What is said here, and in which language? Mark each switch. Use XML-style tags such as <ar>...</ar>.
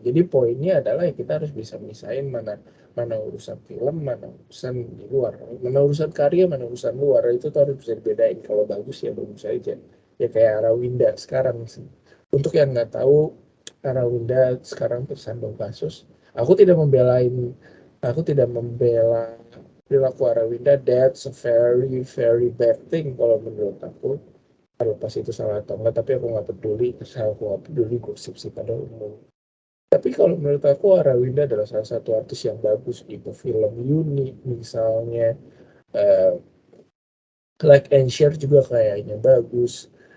<id>Jadi poinnya adalah ya kita harus bisa misahin mana mana urusan film, mana urusan di luar, mana urusan karya, mana urusan luar. Itu tuh harus bisa dibedain. Kalau bagus ya bagus aja. Ya kayak Arawinda sekarang sih. Untuk yang nggak tahu, Arawinda sekarang tersandung kasus. Aku tidak membelain, aku tidak membela perilaku Arawinda.</id> <en>That's a very very bad thing</en> <id>kalau menurut aku. Terlepas itu salah atau enggak, tapi aku nggak peduli. Asal aku nggak peduli, gosip sih pada umum. Tapi kalau menurut aku Arawinda adalah salah satu artis yang bagus gitu. Film unik misalnya, eh, Like and Share juga kayaknya bagus.</id>